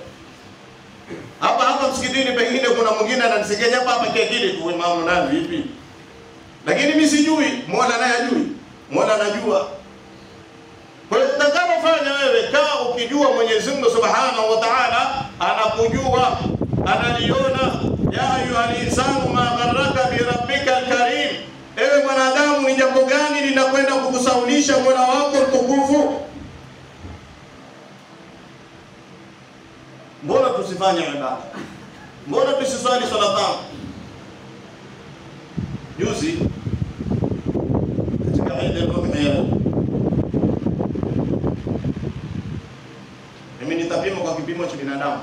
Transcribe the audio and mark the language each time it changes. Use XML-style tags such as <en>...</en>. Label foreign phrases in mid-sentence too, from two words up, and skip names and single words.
<sw>Hapa msikitini pengine kuna mwingine ananisigenya hapa kiakili tu imamu nani vipi. Lakini mimi sijui, Mola naye ajui. Mola anajua. Kwa hiyo utakapofanya wewe kaa ukijua Mwenyezi Mungu</sw> <ar>سبحانه وتعالى</ar> <sw>anakujua, analiona.</sw> <ar>يا أيها الإنسان ما غرك بربك الكريم.</ar> <sw>Ewe mwanadamu, ni jambo gani linakwenda kukusaulisha Mola wako mtukufu? Mbona tusifanye ibada? Mbona tusiswali swala tano? Juzi katika Eid al-Adha mimi nitapima kwa kipimo cha binadamu.</sw>